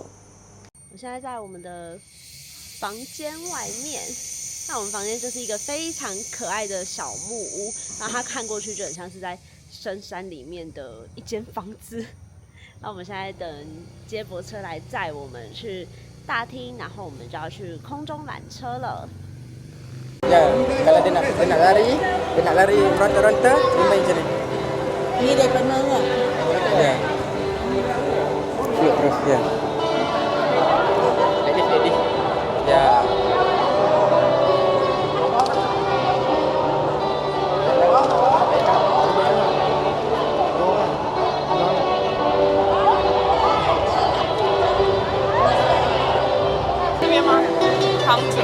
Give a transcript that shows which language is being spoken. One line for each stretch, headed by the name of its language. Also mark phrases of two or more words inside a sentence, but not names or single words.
Chinese: 我现在在我们的房间外面，那我们房间就是一个非常可爱的小木屋，然后它看过去就很像是在深山里面的一间房子。那我们现在等接驳车来载我们去大厅，然后我们就要去空中缆车了。
Malay: Ya, kalau dia nak lari ronta-ronta, lima macam ni. Ni depan mana? Ya. Terus ya. Edit. Ya.
Chinese: 这边吗？长姐。